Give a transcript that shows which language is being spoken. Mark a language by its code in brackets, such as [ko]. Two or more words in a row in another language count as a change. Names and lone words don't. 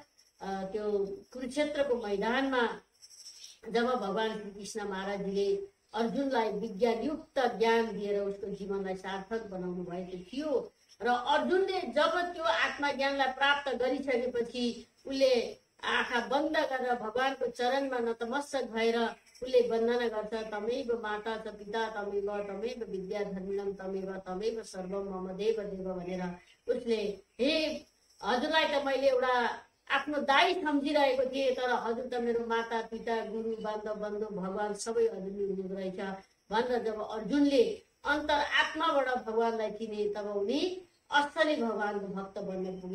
[ne] त्यो कुरुक्षेत्रको मैदानमा जब भगवान श्री कृष्ण महाराजजीले अर्जुनलाई विज्ञानयुक्त ज्ञान दिएर उसको जीवनलाई सार्थक बनाउनु भएको थियो र अर्जुनले जब त्यो आत्मज्ञानलाई प्राप्त गरिसकेपछि उसले आँखा बन्द गरेर भगवानको चरणमा नतमस्तक भएर उसले वन्दना गर्छ, [sa] तमेव माता च पिता तमेव तमेव विद्याधर्मिणम तमेव तमेव सर्वम मम देव देव [ne] भनेर उसले हे हजुरलाई त मैले एउटा आफ्नो दाई सम्झिरहेको थिएँ, तर हजुर त मेरो माता पिता गुरु बान्धव बन्धु भगवान सबै हजुरले हुनुहुँदो रहेछ भनेर जब अर्जुनले अन्तर आत्माबाट भगवानलाई चिने तब उनी असली भगवानको भक्त बन्न पुगे।